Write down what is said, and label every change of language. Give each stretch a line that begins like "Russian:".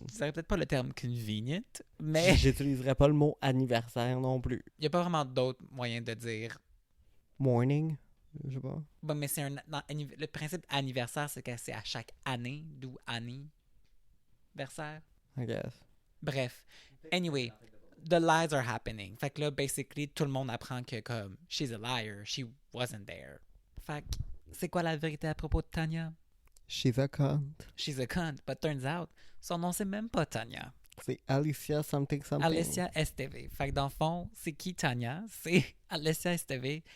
French: Ce serait peut-être pas le terme convenient, mais J'utiliserais pas le mot anniversaire non plus. il n'y a pas vraiment d'autres moyens de dire. Morning, je sais pas. Bon, mais c'est le principe anniversaire, c'est que c'est à chaque année, d'où anniversaire.
English: I guess.
French: Bref.
English: Anyway, the lies are happening.
French: Fait que là, basically, tout le monde apprend que, comme,
English: she's a liar, she wasn't there.
French: Fait que, c'est quoi la vérité à propos de Tanya?
English: She's a cunt. She's a cunt, but turns out,
French: son nom, c'est même pas Tanya. C'est Alicia something. Alicia Esteve. Fait que dans le fond, c'est qui Tanya? C'est Alicia Esteve.